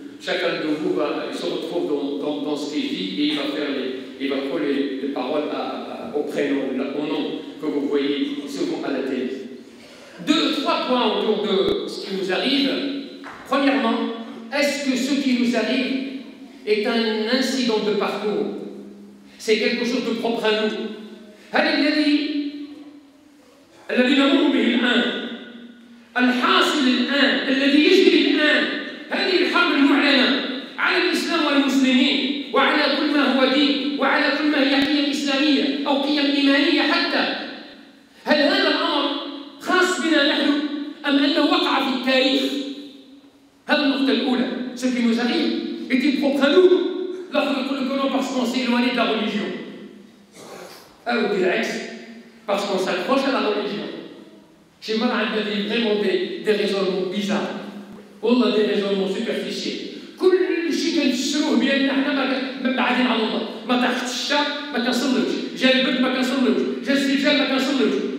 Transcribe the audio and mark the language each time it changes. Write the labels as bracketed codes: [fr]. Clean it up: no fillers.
[fr] Chacun de vous se retrouve dans ce qu'il dit et il va coller les paroles au prénom, au nom que vous voyez souvent à la télé. 2-3 points autour de ce qui nous arrive. Premièrement, est-ce que ce qui nous arrive est un incident de parcours? C'est quelque chose de propre à nous. [ar] الذي نمر به الآن الحاصل الآن الذي يجري الآن هذه الحرب المعلنة على الإسلام والمسلمين وعلى كل ما هو دين وعلى كل ما هي قيم إسلامية أو قيم إيمانية حتى. هل هذا الأمر خاص بنا نحن أم أنه وقع في التاريخ؟ هذه النقطة الأولى. [fr] Ce qui nous arrive est-il propre à nous? Lorsque nous connaissons parce qu'on s'est éloigné de la religion. Ou [ar] بالعكس, [fr] parce qu'on s'accroche à la religion. Chez moi, on a vraiment des raisonnements bizarres. [ar] والله [fr] des raisonnements superficiels. [ar] كل شيء كنفسروه بأن احنا بعدين على الله. ما تحت الشام ما كنصلوش، جا البرد ما كنصلوش، جا الزلزال ما كنصلوش.